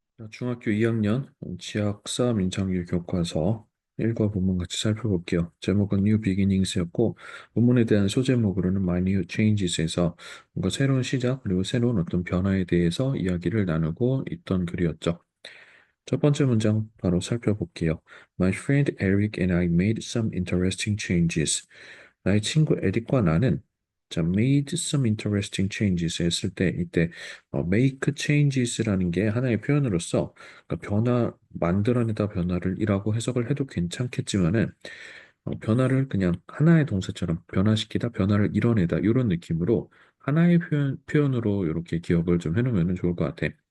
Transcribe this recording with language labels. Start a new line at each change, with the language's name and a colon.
Korean: 중학교 2학년 지역사 민창규 교과서 1과 본문 같이 살펴볼게요. 제목은 New Beginnings였고 본문에 대한 소제목으로는 My New Changes에서 뭔가 새로운 시작 그리고 새로운 어떤 변화에 대해서 이야기를 나누고 있던 글이었죠. 첫 번째 문장 바로 살펴볼게요.
English: My friend Eric and I made some interesting changes.
Korean: 나의 친구 에릭과 나는 자,
English: made some interesting changes
Korean: 했을 때 이때 make changes라는 게 하나의 표현으로서 그러니까 만들어내다 변화를 이라고 해석을 해도 괜찮겠지만은 변화를 그냥 하나의 동사처럼 변화시키다, 변화를 이뤄내다 이런 느낌으로 하나의 표현으로 이렇게 기억을 좀 해놓으면 좋을 것 같아.